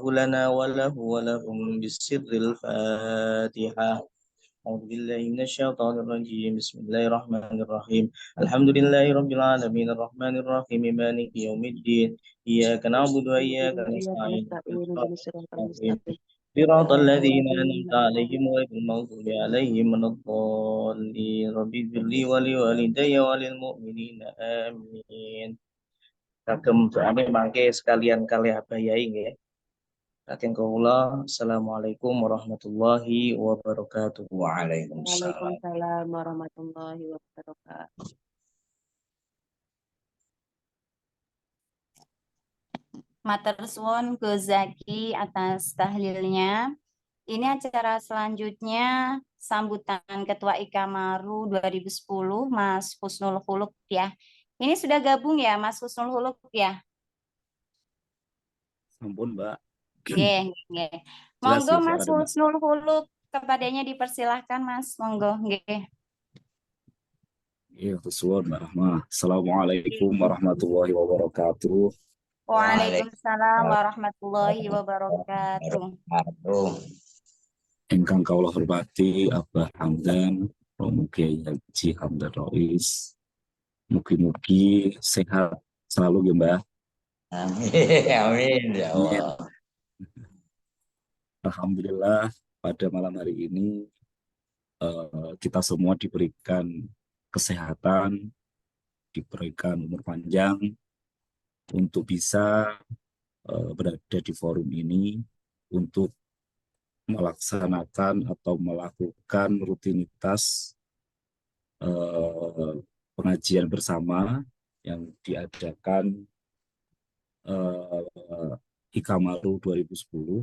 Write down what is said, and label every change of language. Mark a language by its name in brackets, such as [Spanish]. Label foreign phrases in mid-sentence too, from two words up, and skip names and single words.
[Arabic] لنا وله ولهم بالسر الفاتحة أعوذ بالله من الشيطان الرجيم بسم الله الرحمن الرحيم الحمد لله رب العالمين الرحمن الرحيم مالك يوم الدين إياك نعبد وإياك نستعين صراط الذين أنعمت عليهم غير المغضوب عليهم ولا الضالين رب اغفر لي ولوالدي وللمؤمنين آمين. [Javanese] Kagem doane mangke sekalian kalih abayai nggih. Saking kula [Arabic] السلام عليكم ورحمة الله وبركاته. وعليكم السلام. وعليكم السلام ورحمة الله وبركاته. [Javanese] Matur suwun Gus Zaki atas tahlilnya. [Indonesian] Ini acara selanjutnya sambutan Ketua Ikamaru 2010 Mas Husnul Huluk ya. Ini sudah gabung ya Mas Husnul Huluk ya? [Javanese] Ampun, Mbak. Nggih, nggih. Jelas Monggo ya Mas suara Mbak. [Indonesian] Husnul Huluk, kepadanya dipersilahkan Mas, [Javanese] monggo nggih. Iya, suwun Mbak Rahma. [Arabic] السلام عليكم ورحمة الله وبركاته. وعليكم السلام ورحمة الله وبركاته. [Javanese] Ingkang kawula hormati Abah Hamdan, Mugi Haji Hamdan Rais. [Indonesian] Mugi-mugi sehat selalu ya Mbak. [Arabic] آمين يا الله. [Indonesian] Alhamdulillah pada malam hari ini kita semua diberikan kesehatan, diberikan umur panjang untuk bisa berada di forum ini untuk melaksanakan atau melakukan rutinitas pengajian bersama yang diadakan Ikamaru 2010.